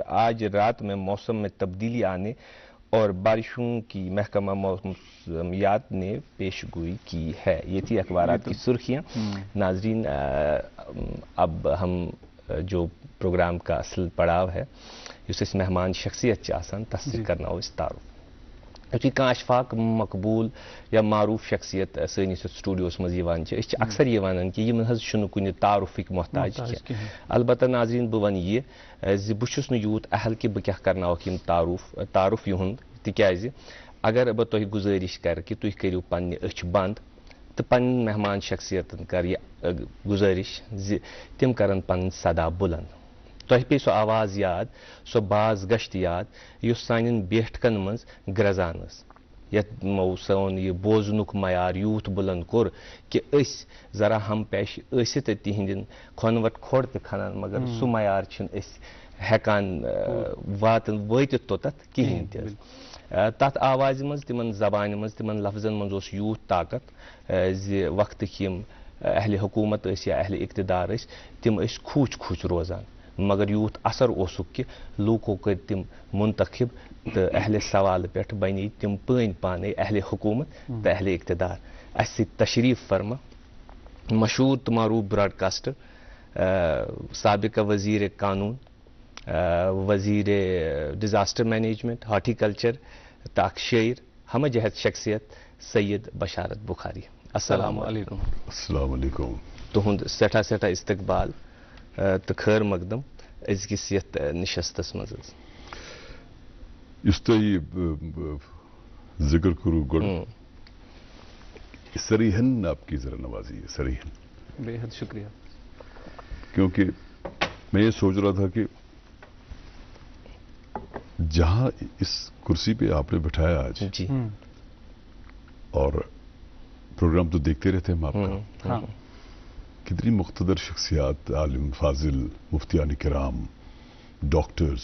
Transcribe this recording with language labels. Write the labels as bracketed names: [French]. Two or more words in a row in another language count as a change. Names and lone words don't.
[Urdu] آج رات میں موسم میں تبدیلی آنے اور بارشوں کی محکمہ موسمیات نے پیش گوئی کی ہے. یہ تھی اخبارات کی سرخیاں. ناظرین اب ہم جو پروگرام کا اصل پڑاو ہے اس اس مہمان شخصیت [Kashmiri] آسان تس کرنا اس تعارف یتھے کانٛہہ اشفاق مقبول یا معروف شخصیت سٲنِس یتھ سٹوڈیوس منٛز یِوان چھِ أسۍ چھِ اکثر یہ ونان کہ یِمن حظ چھُنہٕ کُنہِ تعارُفٕکۍ محتاج کینٛہہ البتہ ناظریٖن بہٕ ونہٕ یہِ زِ بہٕ چھُس نہٕ یوٗت اہل کہ بہٕ کیٛاہ کرناوکھ یِم تعارُف یِہُنٛد تِکیٛازِ اگر بہٕ تۄہہِ گُزٲرِش کرٕ کہ تُہۍ کٔرِو پننہِ أچھ بنٛد تہٕ پنٕنۍ مہمان شخصیتن کر یہ گُزٲرِش زِ تِم کرن پنٕنۍ صدا بُلند تۄہہِ پیٚیہِ سۄ آواز یاد سۄ باز گشت یاد یُس سانٮ۪ن بیٹھکن منٛز گرٛزان ٲس یتھ سون یہ بوزنُک معیار یوٗت بُلند کوٚر کہ أسۍ ذرا ہم پیش ٲسِتھ تِہنٛدٮ۪ن کھۄنوٹ کھۄڑ تہِ کھنان مگر سُہ معیار چھِنہٕ أسۍ ہٮ۪کان وٲتِتھ توٚتتھ کِہیٖنۍ تہِ حظ تتھ آوازِ منٛز تِمن زبانہِ منٛز تِمن لفظن منٛز اوس یوٗت طاقت زِ وقتٕکۍ یِم اہلِ حکوٗمت ٲسۍ یا اہلِ اقتدار ٲسۍ تِم ٲسۍ کھوٗژ کھوٗژ روزان مگر یوٗت اثر اوسُکھ کہ لوٗکو کٔرۍ تِم منتخب تہٕ اہلِ سوال پٮ۪ٹھ بنے تِم پٲنۍ پانے اہلِ حکوٗمت تہٕ اہلِ اقتدار اَسہِ سۭتۍ تشریٖف فرما مشہوٗر تہٕ معروٗف براڈکاسٹر سابقہ وزیر قانون وزیر [English] disaster management [Kashmiri] ہارٹیکلچر تہٕ اکھ شٲعر ہمہ جہت شخصیت سید بشارت بخاری [Arabic] السلام علیکم السلام علیکم [Kashmiri] تہنٛد سٮ۪ٹھاہ سٮ۪ٹھاہ استقبال تہٕ خٲر مقدم أزکِس یتھ نشستس منٛز حظ یُس تۄہہِ ذکر کوٚروٕ گۄڈٕ سریحن [Urdu] آپ کی ذرا نوازی ہے [Kashmiri] سریحن [Urdu] بے حد شکریہ کیونکہ میں یہ سوچ رہا تھا کہ جہاں اس کرسی پہ آپ نے بٹھایا آج جی اور پروگرام تو دیکھتے رہتے ہیں ہم آپ کا کتنی مقتدر شخصیات عالم فاضل مفتیان کرام ڈاکٹرز